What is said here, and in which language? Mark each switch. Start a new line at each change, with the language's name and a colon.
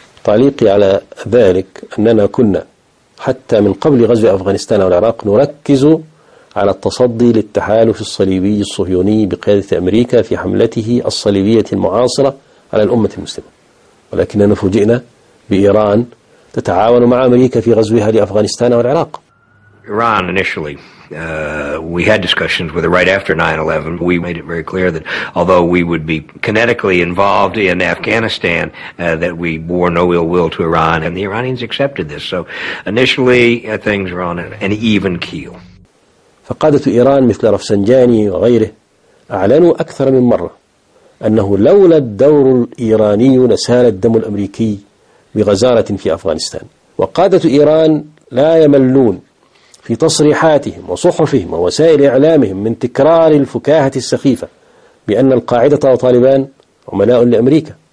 Arabic: تعليقي على ذلك أننا كنا حتى من قبل غزو أفغانستان والعراق نركز على التصدي للتحالف الصليبي الصهيوني بقيادة أمريكا في حملته الصليبية المعاصرة على الأمة المسلمة، ولكننا فوجئنا بإيران تتعاون مع أمريكا في غزوها لأفغانستان والعراق. إيران initially
English: We had discussions with her right after 9/11. We made it very clear that although we would be kinetically involved in Afghanistan, that we bore no ill will to Iran, and the Iranians accepted this. So initially, things were on an even keel.
Arabic: فقادة إيران مثل رفسنجاني وغيره أعلنوا أكثر من مرة أنه لولا الدور الإيراني لسال الدم الأمريكي بغزارة في أفغانستان. وقادة إيران لا يملون في تصريحاتهم وصحفهم ووسائل إعلامهم من تكرار الفكاهة السخيفة بأن القاعدة وطالبان عملاء لأمريكا.